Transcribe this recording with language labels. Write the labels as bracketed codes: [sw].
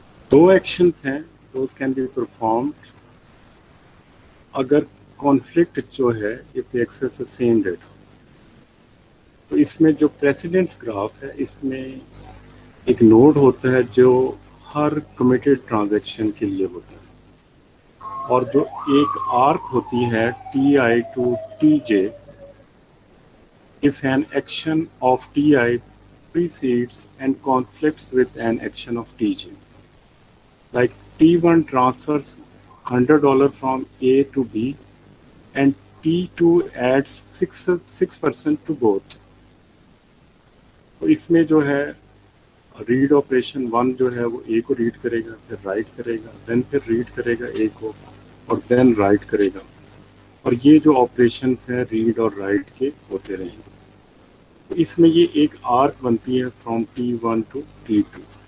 [en] دو ایکشنز ہیں those can be performed [ur] اگر [en] Conflict جو ہے if they access same data. [ur] تو اس میں جو پریسیڈنس گراف ہے اس میں ایک نوڈ ہوتا ہے جو ہر کمیٹڈ ٹرانزیکشن کے لیے ہوتا ہے اور جو ایک آرک ہوتی ہے T I to T J. [en] if an action of Ti precedes and conflicts with an action of Tj, like T1 transfers $100 from A to B and T2 adds 6% to both. [ur] تو اس میں جو ہے read operation 1 جو ہے وہ اے کو red کرے گا, پھر رائٹ کرے گا, [en] then [ur] پھر ریڈ کرے گا اے کو اور دین رائٹ کرے گا. اور یہ جو آپریشنس ہیں ریڈ اور رائٹ کے ہوتے رہیں گے. تو اس میں یہ ایک آرک بنتی ہے [en] From T1 to T2.